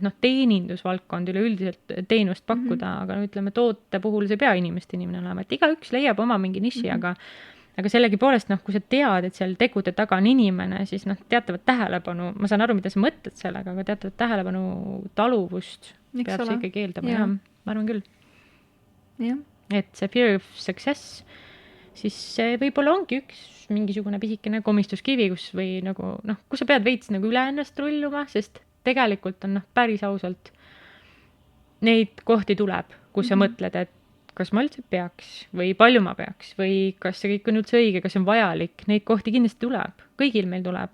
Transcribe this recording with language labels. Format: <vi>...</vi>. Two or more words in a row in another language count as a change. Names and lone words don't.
<et>Et teenindusvaldkond üleüldiselt teenust pakkuda, aga ütleme, toote puhul see ei pea inimeste inimene olema. Et igaüks leiab oma mingi niši, aga sellegi poolest, kui sa tead, et seal tegude taga on inimene, siis teatavat tähelepanu, ma saan aru, mida sa mõtled sellega, aga teatavat tähelepanu taluvust peab see ikkagi eeldama. Ja, ma arvan küll. Ja. Et see</et> <en>fear of success,</en> <et>siis see võib-olla ongi üks mingisugune pisikene komistuskivi, kus või nagu, kus sa pead veits nagu üle ennast rulluma, sest tegelikult on päris ausalt neid kohti tuleb, kus sa mõtled, et kas ma üldse peaks või palju ma peaks või kas see kõik on üldse õige, kas see on vajalik, neid kohti kindlasti tuleb, kõigil meil tuleb.</et>